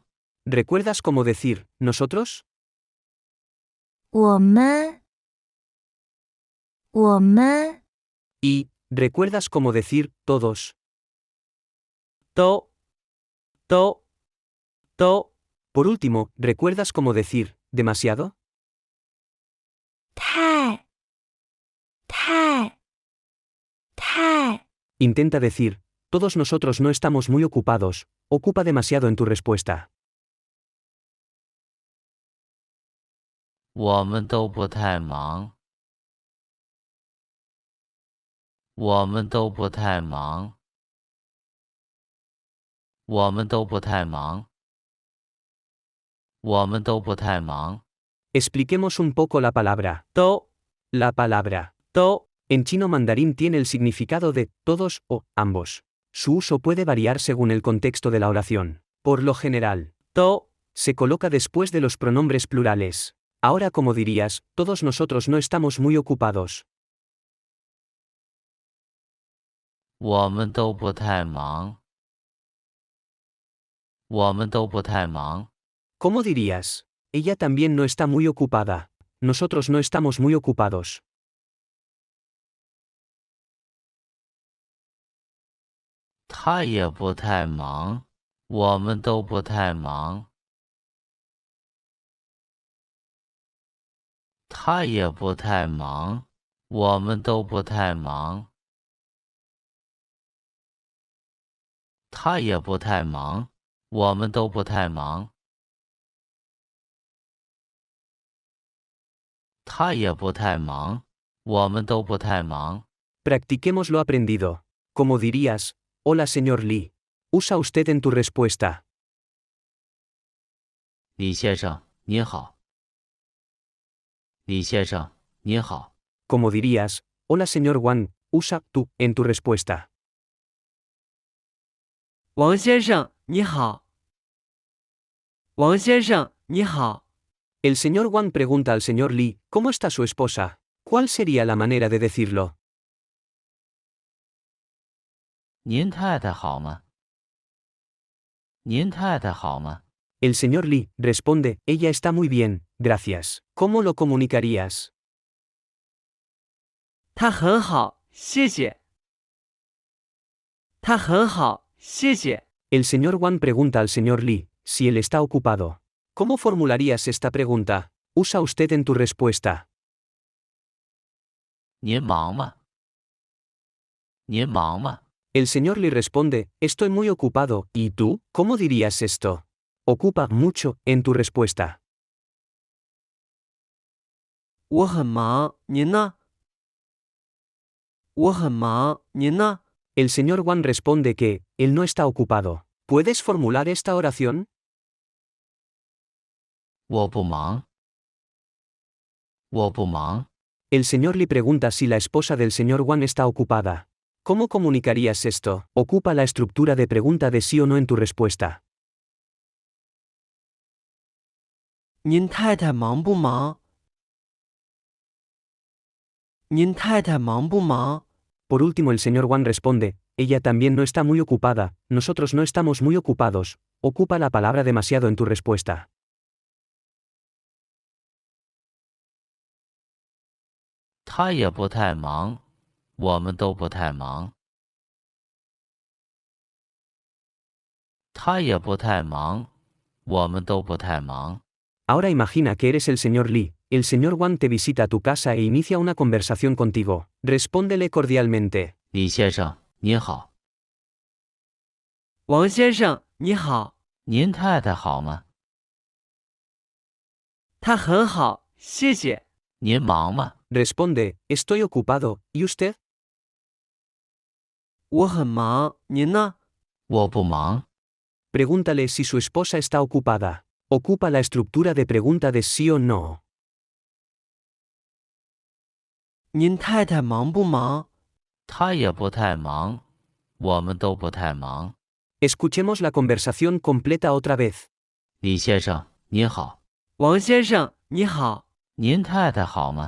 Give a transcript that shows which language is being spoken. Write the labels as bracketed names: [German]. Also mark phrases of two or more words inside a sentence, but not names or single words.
[Spanish] ¿Recuerdas cómo decir, nosotros? [Chinese] 我们我们 [Spanish] Y, ¿recuerdas cómo decir, todos? 都 Por último, ¿recuerdas cómo decir, demasiado? [Chinese] 太太 [Spanish] Intenta decir, todos nosotros no estamos muy ocupados, ocupa demasiado en tu respuesta. [Chinese] 我们都不太忙。我们都不太忙。我们都不太忙。我们都不太忙。 [Spanish] Expliquemos un poco la palabra. 都 La palabra 都 en chino mandarín tiene el significado de todos o ambos. Su uso puede variar según el contexto de la oración. Por lo general, 都 se coloca después de los pronombres plurales. Ahora, como dirías, todos nosotros no estamos muy ocupados. [Chinese] 我们都不太忙。我们都不太忙。 [Spanish] ¿Cómo dirías? Ella también no está muy ocupada. Nosotros no estamos muy ocupados. [Chinese] 他也不太忙。我们都不太忙。他也不太忙。我们都不太忙。他也不太忙。我们都不太忙。他也不太忙。我们都不太忙。 [Spanish] Practiquemos lo aprendido. Como dirías, hola señor Lee. Usa usted en tu respuesta. [Chinese] 李先生，您好。李先生，您好。 [Spanish] Como dirías, hola señor Wang. Usa tú en tu respuesta. [Chinese] 王先生你好。王先生你好。 [Spanish] El señor Wang pregunta al señor Li, ¿cómo está su esposa? ¿Cuál sería la manera de decirlo? [Chinese] 您太太好吗？您太太好吗？ [Spanish] El señor Li responde, ella está muy bien, gracias. ¿Cómo lo comunicarías? [Chinese] 她很好，谢谢。她很好，谢谢。 [Spanish] El señor Wang pregunta al señor Li, si él está ocupado. ¿Cómo formularías esta pregunta? Usa usted en tu respuesta. [Chinese] 您忙吗？您忙吗？ [Spanish] El señor Li responde, estoy muy ocupado, ¿y tú? ¿Cómo dirías esto? Ocupa mucho en tu respuesta. [Chinese] 我很忙，您呢？我很忙，您呢？ [Spanish] El señor Wang responde que, él no está ocupado. ¿Puedes formular esta oración? [Chinese] 我不忙。我不忙。 [Spanish] El señor Li pregunta si la esposa del señor Wang está ocupada. ¿Cómo comunicarías esto? Ocupa la estructura de pregunta de sí o no en tu respuesta. [Chinese] 您太太忙不忙？您太太忙不忙？ [Spanish] Por último el señor Wang responde, ella también no está muy ocupada, nosotros no estamos muy ocupados. Ocupa la palabra demasiado en tu respuesta. [Chinese] 他也不太忙，我们都不太忙。他也不太忙，我们都不太忙。 [Spanish] Ahora imagina que eres el señor Li, el señor Wang te visita a tu casa e inicia una conversación contigo. Respóndele cordialmente. [Chinese] 李先生，您好。王先生，你好。您太太好吗？她很好，谢谢。您忙吗？ [Spanish] Responde, estoy ocupado, ¿y usted? [Chinese] 我很忙，您呢？我不忙。 [Spanish] Pregúntale si su esposa está ocupada. Ocupa la estructura de pregunta de sí o no. [Chinese] 您太太忙不忙？他也不太忙，我们都不太忙。 [Spanish] Escuchemos la conversación completa otra vez. [Chinese] 李先生，您好。王先生，你好。您太太好吗？